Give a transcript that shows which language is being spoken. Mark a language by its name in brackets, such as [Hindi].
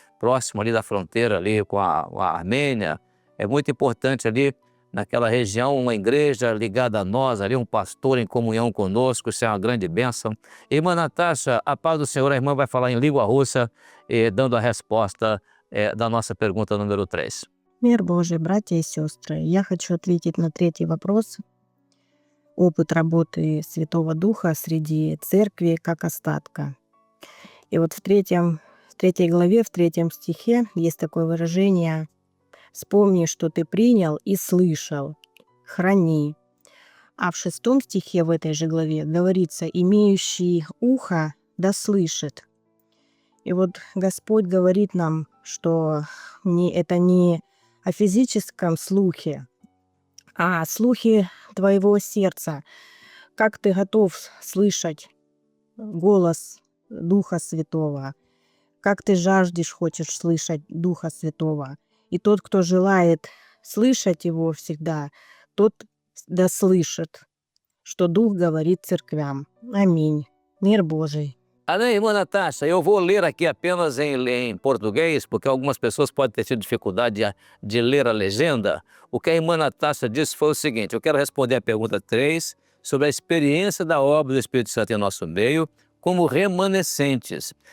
[Portuguese] Próximo ali da fronteira ali com a Armênia. É muito importante ali naquela região, uma igreja ligada a nós, ali um pastor em comunhão conosco, isso é uma grande bênção. Irmã Natasha, a paz do Senhor, a irmã vai falar em língua russa, dando a resposta da nossa pergunta número 3. [Russian] Мир Божий, братья и сестры, я хочу ответить на третий вопрос. Опыт работы Святого Духа среди церкви как остатка. И вот в третьей главе, в 3 стихе есть такое выражение «Вспомни, что ты принял и слышал, храни». А в 6 стихе в этой же главе говорится: «Имеющий ухо да слышит». И вот Господь говорит нам, что это не о физическом слухе, а о слухе твоего сердца. Как ты готов слышать голос Духа Святого, как ты жаждешь, хочешь слышать Духа Святого. И тот, кто желает слышать Его всегда, тот да слышит, что Дух говорит церквям. Аминь. Мир Божий. [Portuguese] Amém, irmã Natasha, eu vou ler aqui apenas em português, porque algumas pessoas podem ter tido dificuldade de ler a legenda. O que a irmã Natasha disse foi o seguinte: eu quero responder a pergunta 3 sobre a experiência da obra do Espírito Santo em nosso meio como remanescentes.